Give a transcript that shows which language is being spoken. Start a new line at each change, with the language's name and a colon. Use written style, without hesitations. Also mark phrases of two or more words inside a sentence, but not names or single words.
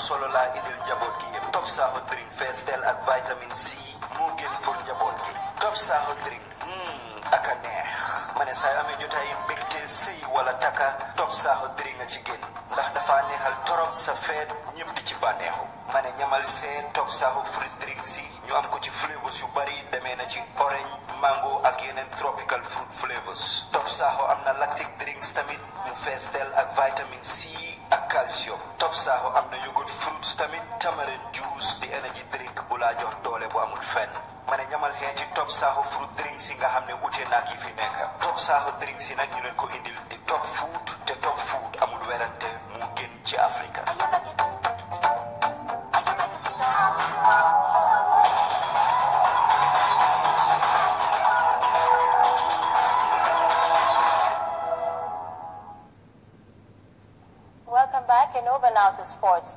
Wolof: solo laa indil njaboot gi yëpp Top Saho drink fees del ak
French: vitamine C
Wolof: moo gën pour njaboot gi Top Saho drink ak a neex ma ne saa yu amee jotaay mbégte sëy wala taka Top Saho drink nga ci génn ndax dafa neexal torop sa feet ñëpp di ci bànneexu ma ne ñamal seen Top Saho fruit drink si ñu am ko ci flavors yu bari demee na ci orange mango ak yeneen
English: tropical fruit flavors
Wolof: Top Saho am na
English: lactic drinks
Wolof: tamit ñu fees del ak
French: vitamine C
Wolof: ak calcium Top Saho am na
English: yogurt fruits
Wolof: tamit
English: tamarind juice
Wolof: di
English: energy drink
Wolof: bu laa jox doole bu amul fenn ma ne ñamal xee ci Top Saho fruit drinks yi nga xam ne ute naa ki fi nekk Top Saho drinks yi nag ñu leen ko indil di top food te top food amul werante mu gën ci Afrika
English: Welcome back and over now to sports.